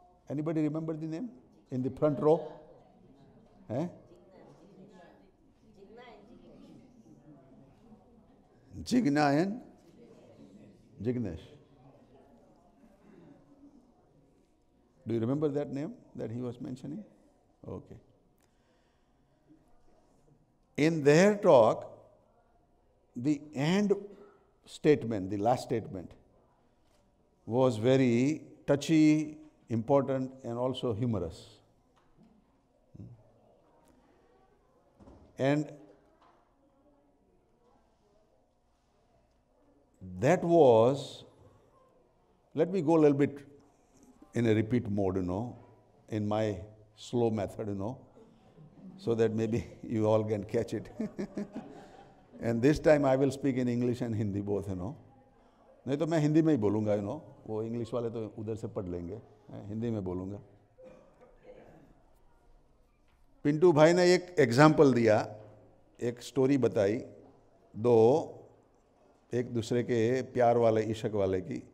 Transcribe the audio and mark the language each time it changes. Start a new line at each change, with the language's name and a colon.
English: Anybody remember the name in the front row? है Jigna and Jignesh. Do you remember that name that he was mentioning? Okay. In their talk, the end statement, the last statement, was very touchy, important, and also humorous. And that was Let me go a little bit in a repeat mode, in my slow method, so that maybe you all can catch it. And this time I will speak in English and Hindi both,
Hindi: नहीं तो मैं हिंदी में ही बोलूँगा, वो English वाले तो उधर से पढ़ लेंगे, हिंदी में बोलूँगा। पिंटू भाई ने एक एग्जाम्पल दिया, एक स्टोरी बताई, दो एक दूसरे के प्यार वाले, इश्क वाले की।